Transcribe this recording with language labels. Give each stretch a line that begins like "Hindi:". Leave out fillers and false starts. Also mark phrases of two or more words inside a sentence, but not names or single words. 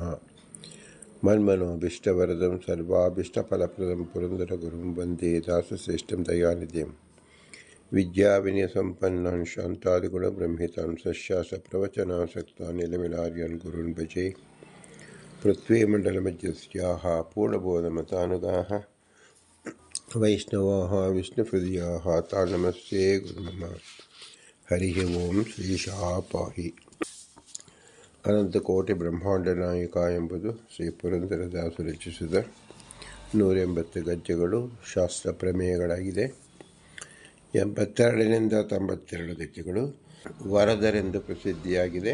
Sanskrit: मन्मनोभीष्टवरदं सर्वाभीष्टफलप्रदं पुरन्दरगुरुं वन्दे दासश्रेष्ठं दयानिधिं विद्याविनयसम्पन्नान् शान्तादिगुणब्रह्मितान् सस्यासप्रवचनासक्तान् निलमिलार्यान् गुरून् भजे। पृथ्वीमण्डलमध्यस्याः पूर्णबोधमतानुगाः वैष्णवाः विष्णुहृदयाः तान् नमस्ते गुरुमम। हरिः ओं ಶ್ರೀಶಃ ಪಾಹಿ.
Kannada: ಅನಂತಕೋಟಿ ಬ್ರಹ್ಮಾಂಡ ನಾಯಕ ಎಂಬುದು ಶ್ರೀ ಪುರಂದರದಾಸರು ರಚಿಸಿದ 180 ಗದ್ಯಗಳು ಶಾಸ್ತ್ರ ಪ್ರಮೇಯಗಳಾಗಿದೆ. 82ರಿಂದ 92 ಗದ್ಯಗಳು ವರದರೆಂದು ಪ್ರಸಿದ್ಧಿಯಾಗಿದೆ.